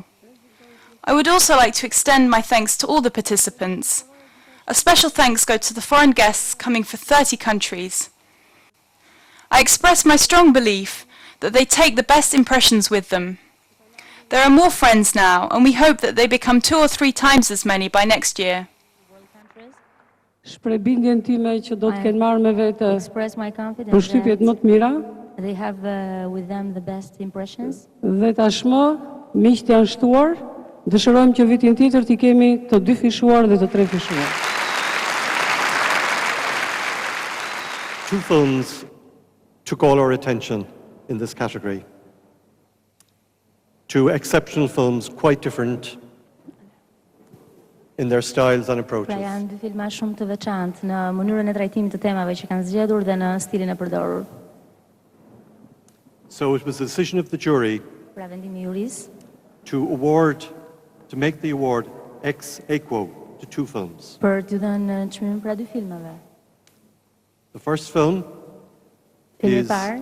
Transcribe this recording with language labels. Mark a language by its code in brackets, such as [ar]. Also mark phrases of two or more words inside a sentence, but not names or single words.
[en] I would also like to extend my thanks to all the participants. A special thanks go to the foreign guests coming from 30 countries. I express my strong belief that they take the best impressions with them. There are more friends now, and we hope that they become 2 or 3 times as many by next year. [sq] Shpreh bindjen time që do të kenë marrë me vete përshtypjet më të mira. [en] They have with them the best impressions. [sq] Dhe tashmë miqtë janë shtuar, dëshirojmë që vitin tjetër t'i kemi të 2 fishuar dhe të 3 fishuar. [en] Two films took all our attention in this category. Two exceptional films, quite different in their styles and approaches. [sq] Pra janë dy filma shumë të veçantë në mënyrën e trajtimit të temave që kanë zgjedhur dhe në stilin e përdorur. [en] So it was the decision of the jury [sq] Pra vendimi i jurisë [en] to make the award [la] ex aequo [en] to two films. [sq] për t'u dhënë çmimin pra dy filmave. [en] The first film [sq] Filmi i [en] is [sq] parë